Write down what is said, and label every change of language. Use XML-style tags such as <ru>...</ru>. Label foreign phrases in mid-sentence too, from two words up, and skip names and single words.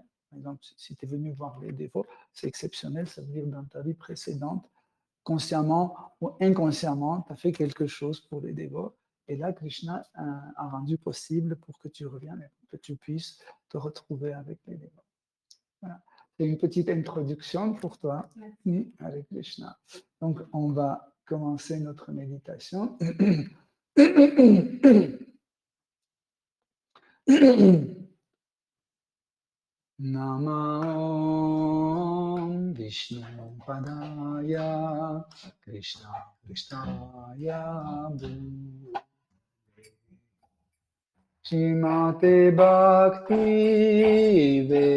<fr>Par exemple, si tu es venu voir les dévots, c'est exceptionnel, ça veut dire dans ta vie précédente, consciemment ou inconsciemment, tu as fait quelque chose pour les dévots. Et là, Krishna a rendu possible pour que tu reviennes et que tu puisses te retrouver avec les dévots. Voilà. C'est une petite introduction pour toi avec Krishna. Donc, on va commencer notre méditation.</fr> <sa>नमः विष्णु पादाय कृष्ण कृष्णाय भूतले श्रीमते भक्ति</sa>